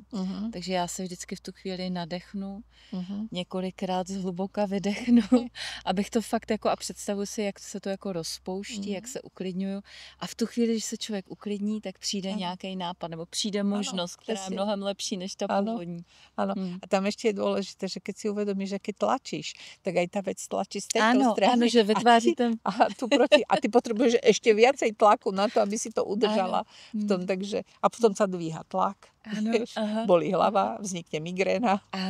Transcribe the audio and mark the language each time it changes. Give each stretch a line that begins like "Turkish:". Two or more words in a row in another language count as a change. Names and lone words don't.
Czech: Takže já se vždycky v tu chvíli nadechnu, několikrát zhluboka vydechnu, abych to fakt jako a představuji si, jak se to jako rozpouští, jak se uklidňuju. A v tu chvíli, když se člověk uklidní, tak přijde nějaký nápad, nebo přijde možnost, která je mnohem lepší než ta původní.
Slovak: Áno. A tam ešte je dôležité, že keď si uvedomíš, že keď tlačíš, tak aj tá vec tlačí z tejto strany.
Czech: Áno, že vytváří ten...
Slovak: A ty potrebuješ ešte viacej tlaku na to, aby si to udržala v tom, takže a potom sa dvíha tlak, bolí hlava, vznikne migréna.